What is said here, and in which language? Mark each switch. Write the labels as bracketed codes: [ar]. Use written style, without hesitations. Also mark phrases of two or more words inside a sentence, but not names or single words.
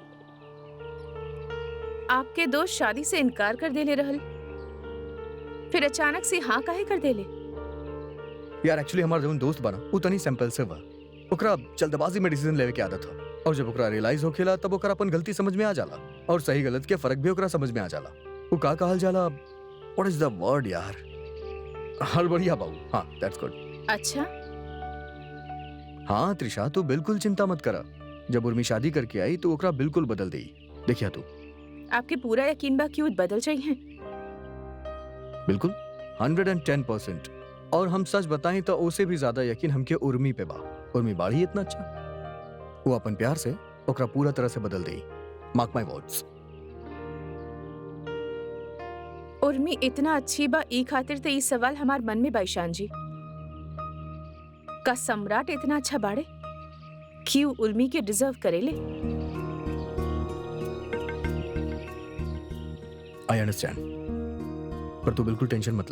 [bho] आपके दोस्त शादी से इनकार कर देले रहल, फिर अचानक से हाँ काहे कर देले? यार एक्चुअली हमारा जो दोस्त बना वो तनी सैंपल से बा। ओकरा जल्दबाजी में डिसीजन लेवे के आदत था, और जब ओकरा रियलाइज होखेला तब ओकरा अपन गलती समझ में आ जाला, और सही गलत के फर्क भी ओकरा समझ में आ जाला। वो का कहल जाला, [en] What is the word yaar, [bho] हड़बड़िया बहू। [en] हाँ, that's good. [bho] अच्छा, हाँ त्रिशा, तू बिल्कुल चिंता मत करा। जब उर्मी शादी करके आई तो ओकरा बिल्कुल बदल दी। देखिया तू, आपके पूरा यकीन बा कि उ बदल चाहिए? बिल्कुल 110%। और हम सच बताएं तो उसे भी ज्यादा यकीन हमके उर्मी पे बा। उर्मी बाड़ी इतना अच्छा, वो अपन प्यार से ओकरा पूरा तरह से बदल देई। [en] Mark my words. [bho] उर्मी इतना अच्छी बा ई खातिर ते ई सवाल हमार मन में बा ईशान जी। का सम्राट इतना अच्छा बाड़े कि उ उर्मी के डिजर्व करेले? [en] I understand, [bho] पर तू बिल्कुल टेंशन मत ला।